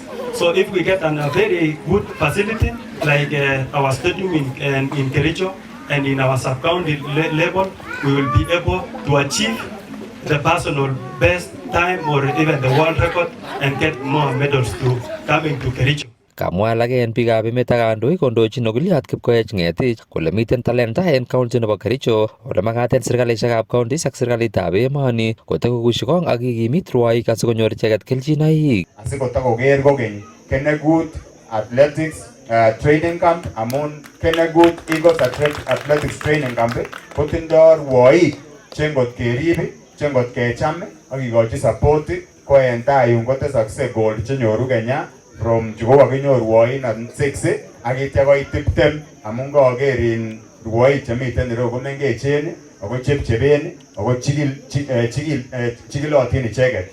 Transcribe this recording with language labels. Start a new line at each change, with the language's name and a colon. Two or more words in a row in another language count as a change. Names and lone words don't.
English: So if we get a very good facility like our stadium in Kericho and in our sub-county level, we will be able to achieve the personal best time or even the world record and get more medals to coming to Kericho.
Kalenjin: Kamwa alake en biikab emet ak kandoik kondochin Ogilyot Kipkoech Ng'etich kole miten talenta en county nebo Kericho ole magat en serkalisiekab counties ak serikalitab emoni kotakokushikong ak kikimit rwoik asikonyor icheket kelchinoik. Asikotakoker kokeny Kennegut Athletics Training Camp amun Kennegut Eagles Athletics Training Camp kotindoi rwoik chengot kerib chengot kecham ak kikochi support ko en tai yun kotesokse gold chenyoru Kenya from chukokakinyor rwoik 6 ak itya koit 20 amun kaker in rwoik chemiten ireu komengechen ako chepchepen ako chikilotin icheket.